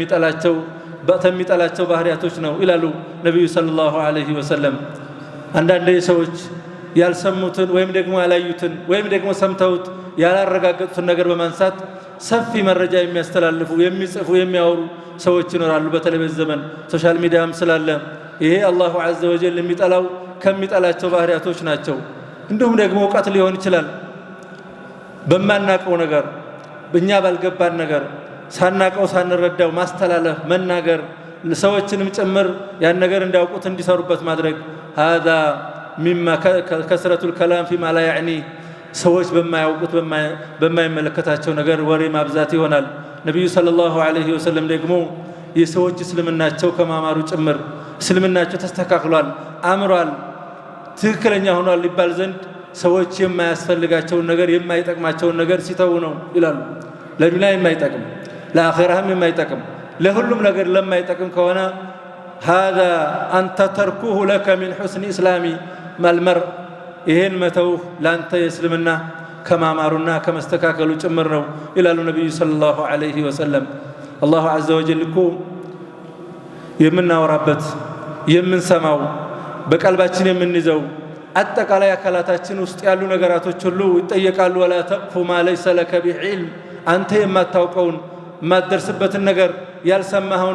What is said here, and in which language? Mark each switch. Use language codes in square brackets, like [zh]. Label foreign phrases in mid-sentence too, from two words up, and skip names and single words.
[am] የሚጠላቸው ባህሪያቶች ነው ይላሉ ነቢዩ [ar] صلى الله عليه وسلم። [am] አንዳንድ ሰዎች ያልሰሙትን ወይም ደግሞ ያላዩትን ወይም ደግሞ ሰምተውት ያላረጋገጡትን ነገር በማንሳት ሰፊ መረጃ የሚያስተላልፉ የሚጽፉ የሚያወሩ ሰዎች ይኖራሉ። በተለይ በዚህ ዘመን ሶሻል ሚዲያም ስላለ ይሄ [ar] الله عز وجل [am] የሚጠላው ከሚጠላቸው ባህሪያቶች ናቸው። እንዲሁም ደግሞ እውቀት ሊሆን ይችላል። በማናቀው ነገር በእኛ ባልገባን ነገር ሳናቀው ሳንረዳው ማስተላለፍ መናገር፣ ሰዎችንም ጭምር ያን ነገር እንዲያውቁት እንዲሰሩበት ማድረግ [ar] هذا مما كثرة الكلام فيما لا يعني [am] ሰዎች በማያውቁት በማይመለከታቸው ነገር ወሬ ማብዛት ይሆናል። ነብዩ [ar] صلى الله عليه وسلم [am] ደግሞ የሰዎች እስልምናቸው ከማማሩ ጭምር እስልምናቸው ተስተካክሏል፣ አምሯል፣ ትክክለኛ ሆኗል ሊባል ዘንድ ሰዎች የማያስፈልጋቸውን ነገር የማይጠቅማቸውን ነገር ሲተው ነው ይላሉ። ለዱንያ የማይጠቅም ለአኺራህም የማይጠቅም ለሁሉም ነገር ለማይጠቅም ከሆነ [ar] هذا أنت تركوه لك من حسن إسلام المرء [am] ይሄን መተው ላንተ የእስልምና ከማማሩና ከመስተካከሉ ጭምር ነው ይላሉ ነብዩ [ar] صلى الله عليه وسلم። الله عز وجل [am] እኮ የምናወራበት የምንሰማው በቀልባችን የምንይዘው አጠቃላይ አካላታችን ውስጥ ያሉ ነገራቶች ሁሉ ይጠየቃሉ። [ar] ولا تقف ما ليس لك بعلم [am] አንተ የማታውቀውን የማትደርስበትን ነገር ያልሰማኸውን